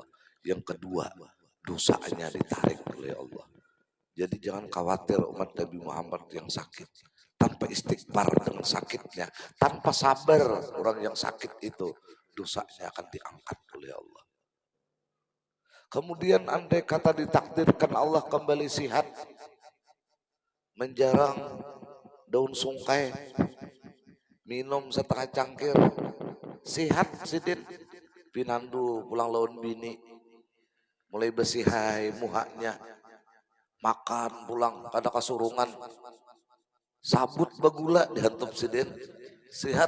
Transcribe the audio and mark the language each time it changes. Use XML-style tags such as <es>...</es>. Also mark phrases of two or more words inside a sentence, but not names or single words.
<id>Yang kedua, dosanya ditarik oleh Allah. Jadi jangan khawatir umat Nabi Muhammad yang sakit. Tanpa istighfar dengan sakitnya, tanpa sabar orang yang sakit itu, dosanya akan diangkat oleh Allah.</id> <bjn>Kemudian andai kata ditakdirkan Allah kembali sihat, menjarang daun sungkai, minum setengah cangkir, sihat sidin, pinandu pulang lawan bini, mulai bersihai muhanya, makan pulang kada kasurungan, sabut bagula dihantup sidin, sehat.</bjn>